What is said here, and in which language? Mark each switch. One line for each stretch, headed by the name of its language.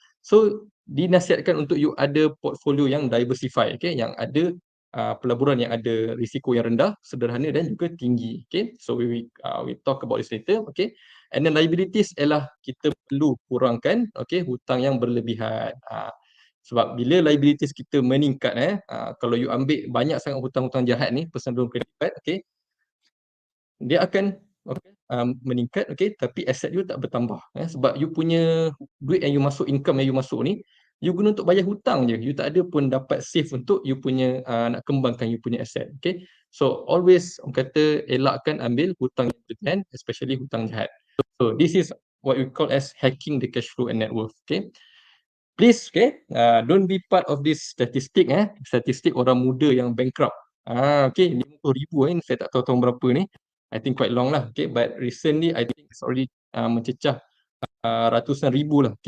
Malay: So dinasihatkan untuk you ada portfolio yang diversify, yang ada pelaburan yang ada risiko yang rendah, sederhana dan juga tinggi.
English: So we talk about this later.
Malay: And then liabilities ialah kita perlu kurangkan hutang yang berlebihan. Sebab bila liabilities kita meningkat, kalau you ambil banyak sangat hutang-hutang jahat ni, personal loan credit card, dia akan meningkat, tapi aset you tak bertambah. Sebab you punya duit yang you masuk, income yang you masuk ni, you guna untuk bayar hutang je. You tak ada pun dapat save untuk you punya nak kembangkan you punya aset. So always orang kata elakkan ambil hutang yang berlebihan, especially hutang jahat.
English: So this is what we call as hacking the cash flow and net worth. Please, don't be part of this statistic,
Malay: statistik orang muda yang bankrupt. 50,000 ni saya tak tahu tahun berapa ni.
English: I think quite long lah. But recently I think it's already
Malay: mencecah ratusan ribu lah.